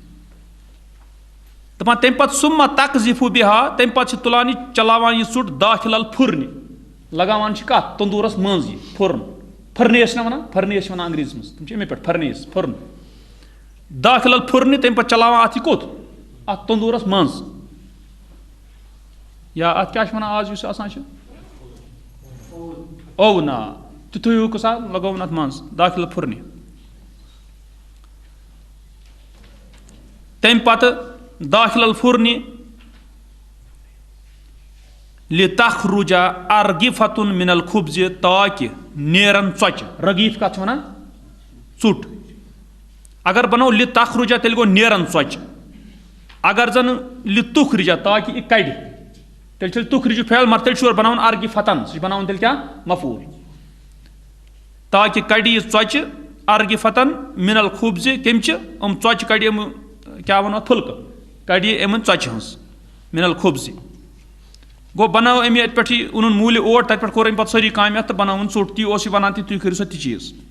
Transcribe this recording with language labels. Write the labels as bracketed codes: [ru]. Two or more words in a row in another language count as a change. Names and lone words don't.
[ks] دپان تمہِ پتہٕ [ar] سُمہ تقذفو بہا [ks] تمہِ پتہٕ چھِ تُلان یہِ چلاوان یہِ ژوٚٹ [ar] داخل الفرنہِ [ks] لگاوان چھِ کتھ تندوٗرس منٛز یہِ پھُرن پھرنیس چھِ نہ ونان پھرنیس چھِ ونان انگریٖزی منٛز تِم چھِ امی پٮ۪ٹھ پھرنیس پھُرن [ar] داخل الفرنہِ [ks] تمہِ پتہٕ چلاوان اتھ یہِ کوٚت اتھ تندوٗرس منٛز یا اتھ کیٛاہ چھِ ونان آز یُس آسان چھُ اوٚوُن آ تِتھُے ہیوٗ قٕصہ لگووُن اتھ منٛز [ar] داخل الفرنہِ [ks] تمہِ پتہٕ [ar] داخل الفرنہِ لتخرج ارغفۃ من الخبز [ks] تاکہ نیرن ژۄچہِ رغیف کتھ چھِ ونان ژوٚٹ [ar] اگر بنو [ks] لتخرج تیٚلہِ گوٚو نیرن ژۄچہِ اگر زن لتخرج تاکہ یہِ کڑِ تیٚلہِ چھُ تخرجُک فعل مگر تیٚلہِ چھُ یورٕ بناوُن ارغفتن سُہ چھُ بناوُن تیٚلہِ کیٛاہ مفعوٗل تاکہ کڑِ یہِ ژۄچہِ [ar] ارغفتن من الخبز [ks] کمچہِ یِم ژۄچہِ کڑِ یِم کیٛاہ ونو پھُلکہٕ کڑِ یہِ یِمن ژۄچہِ ہٕنٛز [ar] من الخبز [ks] گوٚو بنٲو أمۍ اَتہِ پٮ۪ٹھ یہِ اوٚنُن موٗلہِ اوٹ تَتہِ پٮ۪ٹھ کوٚر أمۍ پَتہٕ سٲری کامہِ اَتھ تہٕ بنٲوٕن ژوٚٹ تی اوس یہِ وَنان تہِ تُہۍ کٔرِو سا تہِ چیٖز